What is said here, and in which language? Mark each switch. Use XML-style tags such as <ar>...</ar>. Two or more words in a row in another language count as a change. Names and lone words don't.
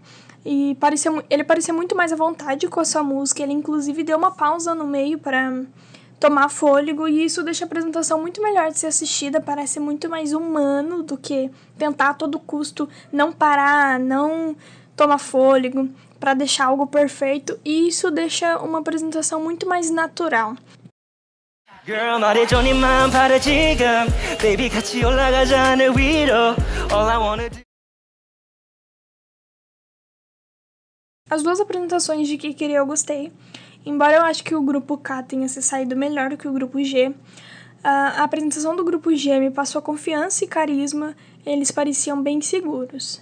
<pt>E ele parecia muito mais à vontade com a sua música, ele inclusive deu uma pausa no meio para tomar fôlego, e isso deixa a apresentação muito melhor de ser assistida, parece muito mais humano do que tentar a todo custo não parar, não tomar fôlego para deixar algo perfeito, e isso deixa uma apresentação muito mais natural.</pt> <en>Girl,</en> <ko>말해줘 네 마음 바래 지금. Baby 같이 올라가자 하늘 위로.</ko> <en>All I wanna do.</en> <pt>As duas apresentações de Kikiri eu gostei, embora eu acho que o grupo K tenha se saído melhor do que o grupo G. A apresentação do grupo G me passou confiança e carisma, eles pareciam bem seguros.</pt>